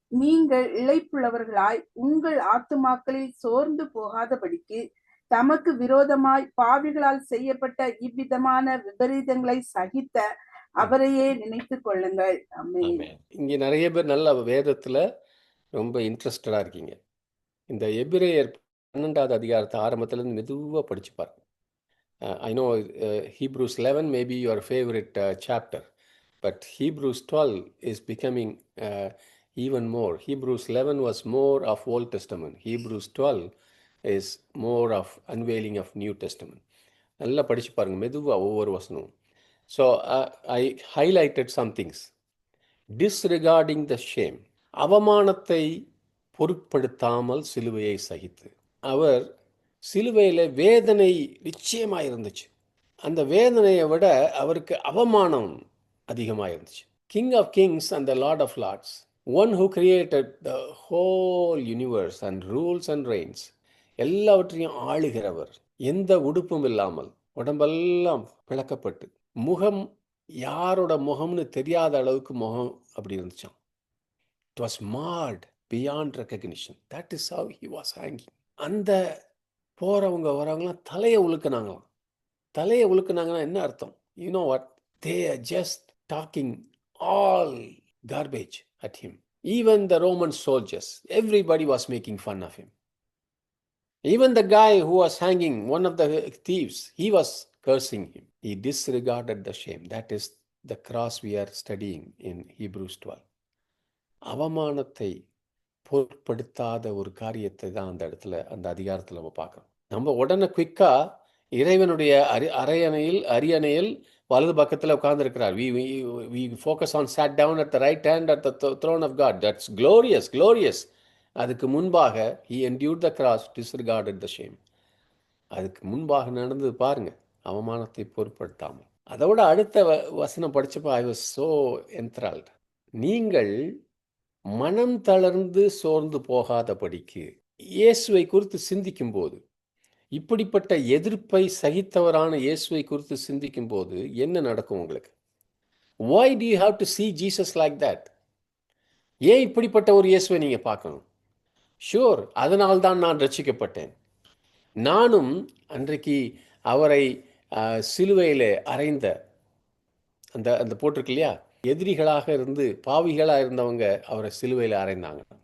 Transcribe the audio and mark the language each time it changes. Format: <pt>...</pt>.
<ta>நீங்கள் இளைப்புள்ளவர்களாய் உங்கள் ஆத்துமாக்களில் சோர்ந்து போகாதபடிக்கு தமக்கு விரோதமாய் பாவிகளால் செய்யப்பட்ட இவ்விதமான விபரீதங்களை சகித்த அவரையே நினைத்துக் கொள்ளுங்கள். ஆமென். ஆமென். இங்க நிறைய பேர் நல்ல வேதத்துல ரொம்ப இன்ட்ரெஸ்டடா இருக்கீங்க. இந்த எபிரேயர் 12வது அதிகாரத்தை ஆரம்பத்துல இருந்து மெதுவா படிச்சு பாருங்க.</ta> <en>I know Hebrews 11 may be your favorite chapter, but Hebrews 12 is becoming even more. Hebrews 11 was more of Old Testament. Hebrews 12 is more of unveiling of New Testament.</en> <ta>நல்லா படிச்சு பாருங்க மெதுவா ஒவ்வொரு வசனமும்.</ta> <en>So I highlighted some things. Disregarding the shame.</en> <ta>அவமானத்தை பொருட்படுத்தாமல் சிலுவையை சகித்து. அவர் சிலுவையில் வேதனை நிச்சயமாக இருந்துச்சு. அந்த வேதனையை விட அவருக்கு அவமானம் அதிகமாக இருந்துச்சு.</ta> <en>king of kings and the lord of lords, one who created the whole universe and rules and reigns,</en> <ta>எல்லாவற்றையும் ஆளுகிறவர், எந்த உடுப்பும் இல்லாமல் உடம்பெல்லாம் பிளக்கப்பட்டு, முகம் யாரோட முகம்னு தெரியாத அளவுக்கு முகம் அப்படி இருந்துச்சான்.</ta> <en>It was marred beyond recognition. That is how he was hanging.</en> <ta>அந்த போகிறவங்க வரவங்களாம் தலையை உழுக்குனாங்களாம். தலையை உழுக்குனாங்கன்னா என்ன அர்த்தம்?</ta> <en>You know what? They are just talking all garbage at him. Even the Roman soldiers, everybody was making fun of him. Even the guy who was hanging, one of the thieves, he was cursing him. He disregarded the shame. That is the cross we are studying in Hebrews 12.</en> <ta>அவமானத்தை பொருட்படுத்தாத ஒரு காரியத்தை தான் அந்த இடத்துல அந்த அதிகாரத்தில் நம்ம பார்க்குறோம். நம்ம உடனே குயிக்காக இறைவனுடைய அரியணையில் வலது பக்கத்தில் உட்கார்ந்துருக்கிறார்.</ta> <en>we focus on sat down at the right hand at the throne of God. That's glorious.</en> <ta>அதுக்கு முன்பாக</ta> <en>he endured the cross, disregarded the shame.</en> <ta>அதுக்கு முன்பாக நடந்தது பாருங்க, அவமானத்தை பொருட்படுத்தாமல். அதோட அடுத்த வசனம் படிச்சப்போ</ta> <en>I was so enthralled.</en> <ta>நீங்கள் மனம் தளர்ந்து சோர்ந்து போகாதபடிக்கு. இயேசுவை குறித்து சிந்திக்கும் போது, இப்படிப்பட்ட எதிர்ப்பை சகித்தவரான இயேசுவை குறித்து சிந்திக்கும் போது என்ன நடக்கும் உங்களுக்கு?</ta> <en>Why do you have to see Jesus like that?</en> <ta>ஏன் இப்படிப்பட்ட ஒரு இயேசுவை நீங்க பார்க்கணும்? ஷூர், அதனால்தான் நான் ரட்சிக்கப்பட்டேன். நானும் அன்றைக்கு அவரை சிலுவையிலே அறைந்த அந்த அந்த போட்டிருக்கு இல்லையா, எதிரிகளாக இருந்து பாவிகளாக இருந்தவங்க அவரை சிலுவையில் அறைந்தாங்க.</ta>